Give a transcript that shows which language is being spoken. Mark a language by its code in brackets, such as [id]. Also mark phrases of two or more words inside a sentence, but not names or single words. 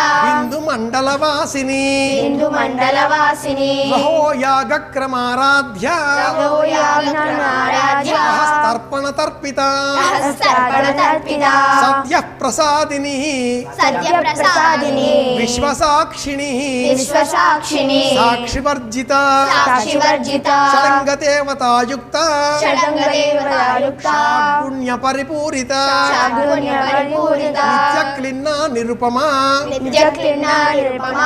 [sa] बिन्दुमण्डलवासिनी बिन्दुमण्डलवासिनी रहोयागक्रमाराध्या रहोयागक्रमाराध्या सहस्तर्पणतर्पिता सहस्रार्पणतर्पिता सद्यः प्रसादिनी सद्यप्रसादिनी విశ్వసాక్షిణి విశ్వసాక్షిణి సాక్షివర్జిత సాక్షివర్జిత షడంగదేవతాయుక్త షడంగదేవతాయుక్త పుణ్య పరిపూరిత షడ్గుణ్య పరిపూరిత నిత్యక్లిన్న నిరుపమా నిత్యక్లిన్నా నిరుపమా